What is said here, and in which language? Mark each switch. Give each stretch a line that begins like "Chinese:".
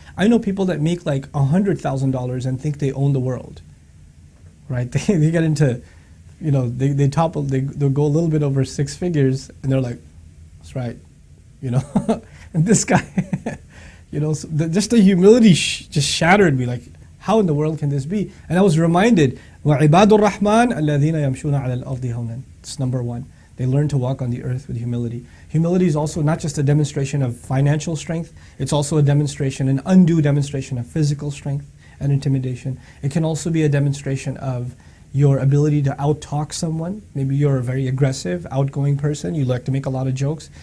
English: I know people that make like $100,000 and think they own the world, right? They get into, you know, they'll go a little bit over six figures, and they're like, that's right, you know. And this guy, you know, so just the humility just shattered me. Like, how in the world can this be? And I was reminded,
Arabic: وَعِبَادُ الرَّحْمَنِ الَّذِينَ يَمْشُونَ عَلَى الْأَرْضِ هَوْنًا.
English: It's number one. They learn to walk on the earth with humility. Humility is also not just a demonstration of financial strength, it's also a demonstration, an undue demonstration of physical strength and intimidation. It can also be a demonstration of your ability to out-talk someone. Maybe you're a very aggressive, outgoing person, you like to make a lot of jokes.